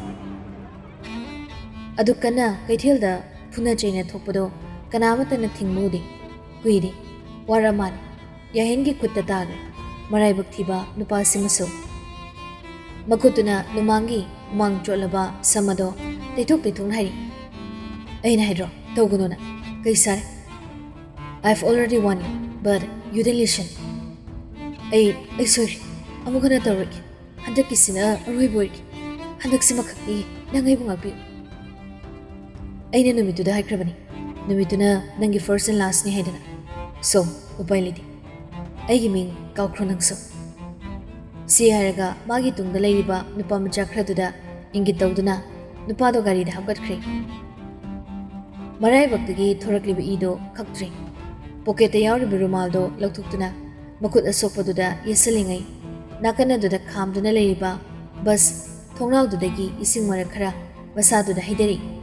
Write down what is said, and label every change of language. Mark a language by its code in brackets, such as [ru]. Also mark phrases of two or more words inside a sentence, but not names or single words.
[mni] ꯑꯗꯨ ꯀꯟꯅ ꯀꯩꯊꯦꯜꯗ ꯐꯨꯅ ꯆꯩꯅ ꯊꯣꯛꯄꯗꯣ ꯀꯅꯥꯃꯠꯇꯅ ꯊꯤꯡꯕ ꯎꯗꯦ ꯀꯨꯏꯗꯦ ꯋꯥꯔ ꯃꯥꯜꯂꯦ ꯌꯥꯍꯦꯟꯒꯤ ꯈꯨꯠꯇ ꯇꯥꯈ꯭ꯔꯦ ꯃꯔꯥꯏꯕꯛ ꯊꯤꯕ ꯅꯨꯄꯥꯁꯤꯃꯁꯨ ꯃꯈꯨꯠꯇꯨꯅ ꯂꯨꯃꯥꯡꯒꯤ ꯍꯨꯃꯥꯡ ꯆꯣꯠꯂꯕ ꯁꯝ ꯑꯗꯣ ꯇꯩꯊꯣꯛꯅ ꯍꯥꯏꯔꯤ ꯑꯩꯅ ꯍꯥꯏꯗ꯭ꯔꯣ ꯇꯧꯒꯅꯣꯅ ꯀꯩ ꯁꯥꯔꯦ [en] I've already warned you but you didn't listen [mni] ꯑꯩ ꯁꯣꯏꯔꯦ ꯑꯃꯨꯛ ꯍꯟꯅ ꯇꯧꯔꯣꯏꯒꯦ ꯍꯟꯗꯛꯀꯤꯁꯤꯅ ꯑꯔꯣꯏꯕ ꯑꯣꯏꯔꯒꯦ ꯍꯟꯗꯛꯁꯤꯃꯈꯛꯇꯤ ꯅꯪ ꯑꯩꯕꯨ ꯉꯥꯛꯄꯤꯌꯨ ꯑꯩꯅ ꯅꯨꯃꯤꯠꯇꯨꯗ ꯍꯥꯏꯈ꯭ꯔꯕꯅꯤ ꯅꯨꯃꯤꯠꯇꯨꯅ ꯅꯪꯒꯤ ꯐꯥꯔꯁ ꯑꯦꯟ ꯂꯥꯁꯅꯤ ꯍꯥꯏꯗꯅ ꯁꯣ ꯎꯄꯥꯏ ꯂꯩꯇꯦ ꯑꯩꯒꯤ ꯃꯤꯡ ꯀꯥꯎꯈ꯭ꯔꯣ ꯅꯪꯁꯨ ꯁꯤ ꯍꯥꯏꯔꯒ ꯃꯥꯒꯤ ꯇꯨꯡꯗ ꯂꯩꯔꯤꯕ ꯅꯨꯄꯥ ꯃꯆꯥ ꯈꯔꯗꯨꯗ ꯏꯪꯒꯤꯠ ꯇꯧꯗꯨꯅ ꯅꯨꯄꯥꯗꯣ ꯒꯥꯔꯤꯗ ꯍꯥꯞꯀꯠꯈ꯭ꯔꯦ ꯃꯔꯥꯏꯕꯛꯇꯒꯤ ꯊꯣꯔꯛꯂꯤꯕ ꯏꯗꯣ ꯈꯛꯇ꯭ꯔꯦ ꯄꯣꯀꯦꯠꯇ ꯌꯥꯎꯔꯤꯕ ꯔꯨꯃꯥꯜꯗꯣ ꯂꯧꯊꯣꯛꯇꯨꯅ ꯃꯈꯨꯠ ꯑꯁꯣꯛꯄꯗꯨꯗ ꯌꯦꯠꯁꯤꯜꯂꯤꯉꯩ ꯅꯥꯀꯟ ꯑꯗꯨꯗ ꯈꯥꯝꯗꯨꯅ ꯂꯩꯔꯤꯕ ꯕꯁ ꯊꯣꯡꯅꯥꯎꯗꯨꯗꯒꯤ ꯏꯁꯤꯡ ꯃꯔꯛ ꯈꯔ ꯃꯁꯥꯗꯨꯗ ꯍꯩꯗꯔꯤ